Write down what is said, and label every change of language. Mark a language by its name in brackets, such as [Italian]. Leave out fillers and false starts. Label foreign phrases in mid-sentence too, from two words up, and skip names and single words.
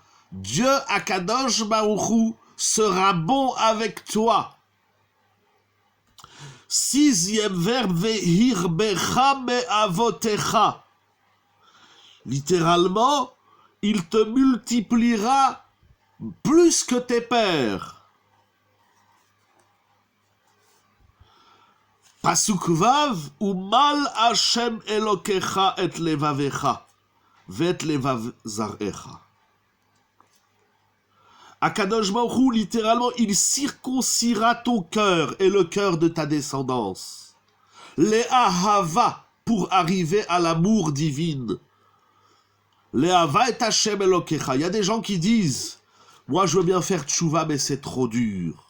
[French] Dieu [Hebrew] הקדוש ברוך הוא [French] sera bon avec toi. 6e verbe, [Hebrew] והרבך מאבותיך. [French] Littéralement, il te multipliera plus que tes pères. [Hebrew] פסוק ו, ומל השם אלוקיך את לבבך ואת לבב זרעך. הקדוש ברוך הוא, [French] littéralement, il circoncira ton cœur et le cœur de ta descendance. Les ahava, pour arriver à l'amour divin. [Hebrew] לאהבה את השם אלוקיך. [French] Il y a des gens qui disent, moi je veux bien faire tchouva, mais c'est trop dur.